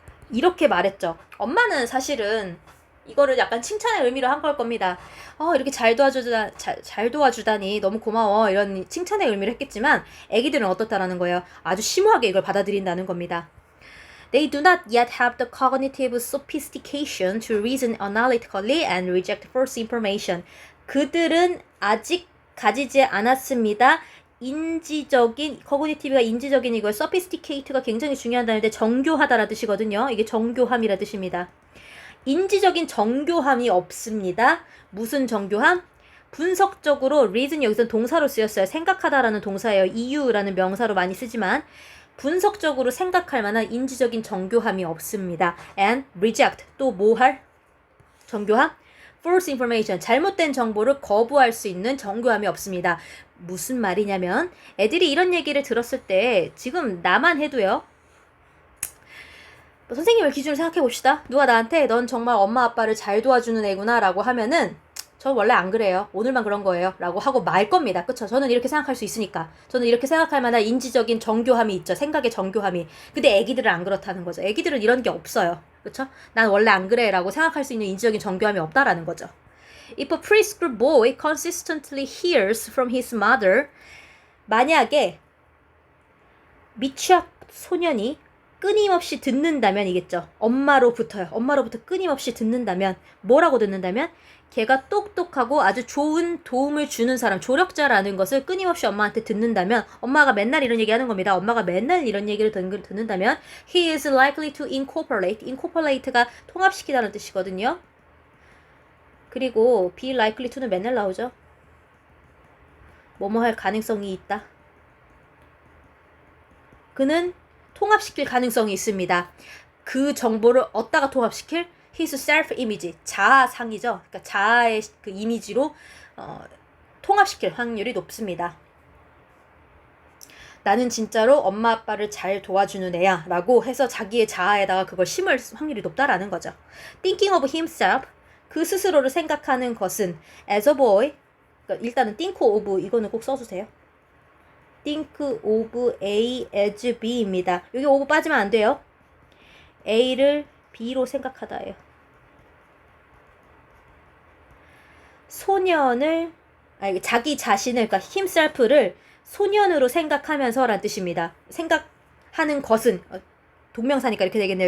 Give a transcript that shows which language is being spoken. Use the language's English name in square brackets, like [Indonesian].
[Korean] 이렇게 말했죠. 엄마는 사실은 이거를 약간 칭찬의 의미로 한 걸 겁니다. 이렇게 잘 도와주다니 너무 고마워. 이런 칭찬의 의미를 했겠지만 애기들은 어떻다라는 거예요. 아주 심오하게 이걸 받아들인다는 겁니다. [English] They do not yet have the cognitive sophistication to reason analytically and reject false information. [Korean] 그들은 아직 가지지 않았습니다. 인지적인, cognitive가 인지적인 이거예요. sophisticate가 굉장히 중요하다는데 정교하다라는 뜻이거든요. 이게 정교함이라는 뜻입니다. 인지적인 정교함이 없습니다. 무슨 정교함? 분석적으로 reason 여기서 동사로 쓰였어요. 생각하다라는 동사예요. 이유라는 명사로 많이 쓰지만 분석적으로 생각할 만한 인지적인 정교함이 없습니다. and reject 또 뭐 할? 정교함? [English] false information [Korean] 잘못된 정보를 거부할 수 있는 정교함이 없습니다. 무슨 말이냐면 애들이 이런 얘기를 들었을 때 지금 나만 해도요. 선생님을 기준으로 생각해 봅시다. 누가 나한테 넌 정말 엄마 아빠를 잘 도와주는 애구나 라고 하면은 전 원래 안 그래요. 오늘만 그런 거예요. 라고 하고 말 겁니다. 그쵸? 저는 이렇게 생각할 수 있으니까. 저는 이렇게 생각할 만한 인지적인 정교함이 있죠. 생각의 정교함이. 근데 애기들은 안 그렇다는 거죠. 애기들은 이런 게 없어요. 그쵸? 난 원래 안 그래 라고 생각할 수 있는 인지적인 정교함이 없다라는 거죠. [English] If a preschool boy consistently hears from his mother, [Korean] 만약에 미취학 소년이 끊임없이 듣는다면이겠죠. 엄마로부터 끊임없이 듣는다면 뭐라고 듣는다면 걔가 똑똑하고 아주 좋은 도움을 주는 사람, 조력자라는 것을 끊임없이 엄마한테 듣는다면 엄마가 맨날 이런 얘기하는 겁니다. 엄마가 맨날 이런 얘기를 듣는다면 [English] he is likely to incorporate [Korean] 가 통합시키다는 뜻이거든요. 그리고 [English] be likely to [Korean] 는 맨날 나오죠. 뭐뭐 할 가능성이 있다. 그는 통합시킬 가능성이 있습니다. 그 정보를 어디다가 통합시킬? [English] his self-image, [Korean] 자아상이죠. 그러니까 자아의 그 이미지로 통합시킬 확률이 높습니다. 나는 진짜로 엄마 아빠를 잘 도와주는 애야 라고 해서 자기의 자아에다가 그걸 심을 확률이 높다라는 거죠. [English] Thinking of himself, [Korean] 그 스스로를 생각하는 것은 as a boy, 그러니까 일단은 think of 이거는 꼭 써주세요. think of A as B입니다. 여기 of 빠지면 안 돼요. A를 B로 생각하다예요. 소년을 자기 자신을 그러니까 himself를 소년으로 생각하면서 라는 뜻입니다. 생각하는 것은 동명사니까 이렇게 되겠네요.